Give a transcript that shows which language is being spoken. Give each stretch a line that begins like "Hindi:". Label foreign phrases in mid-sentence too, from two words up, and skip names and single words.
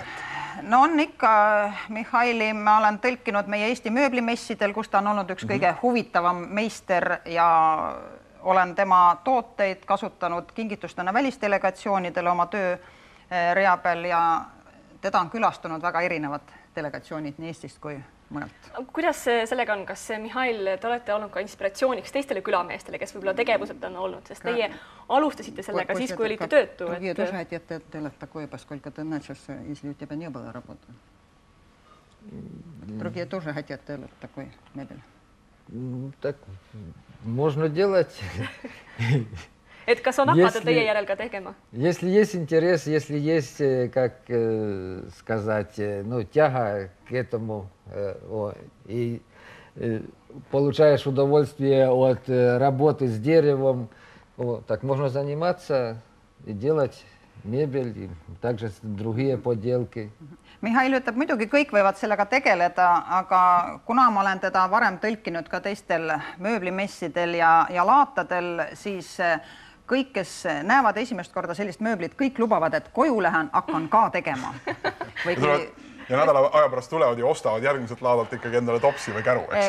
Estonian: No on ikka, Mihhaili ma olen tõlkinud meie Eesti mööblimessidel, kus ta on olnud üks kõige huvitavam meister ja olen tema tooteid kasutanud kingitustena välisdelegatsioonidele oma töö rea peal ja teda on külastunud väga erinevad delegatsioonid nii Eestist kui mujalt. Kuidas sellega on, kas Mihhail, te olete olnud ka inspiratsiooniks teistele külameestele, kes võib-olla tegevused on olnud, sest teie alustasite sellega siis, kui olite töötu?
Russian: Другие тоже хотят делать такое, поскольку ты начался, если у тебя не было работы. Другие тоже хотят делать такой мебель. Так можно делать.
Estonian: Et kas on hakatud teie järel ka tegema?
Russian: Если есть интерес, если есть, как сказать, ну, тяга к этому, и получаешь удовольствие от работы с деревом, так можно заниматься и делать mebel ja также другие поделки.
Estonian: Mihhail ütleb, muidugi kõik võivad sellega tegeleda, aga kuna ma olen teda varem tõlkinud ka teistel mööblimessidel ja laatadel, siis kõik, kes näevad esimest korda sellist mööblit, kõik lubavad, et koju lähen, hakkan ka tegema. Ja nädala aja pärast tulevad ja ostavad järgmiselt laadalt ikkagi endale topsi või käru, eks?